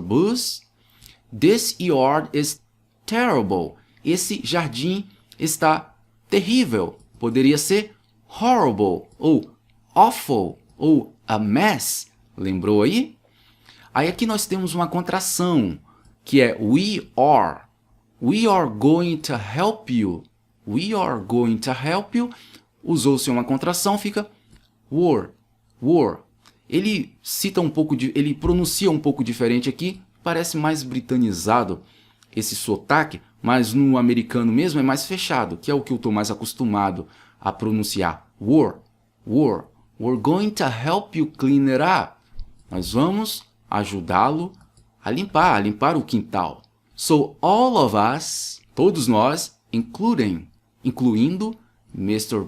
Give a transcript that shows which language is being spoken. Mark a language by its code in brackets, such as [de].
[en] Booth, this yard is terrible. [pt] Esse jardim está terrível. Poderia ser horrible, ou awful, ou a mess. Lembrou aí? Aí aqui nós temos uma contração, que é [en] we are. We are going to help you. We are going to help you. [pt] Usou-se uma contração, fica were. Ele cita um pouco ele pronuncia um pouco diferente aqui, parece mais britanizado esse sotaque, mas no americano mesmo é mais fechado, que é o que eu estou mais acostumado a pronunciar. [en] Were. We're going to help you clean it up. [pt] Nós vamos ajudá-lo a limpar o quintal. [en] So all of us, [pt] todos nós, incluindo [en] Mr.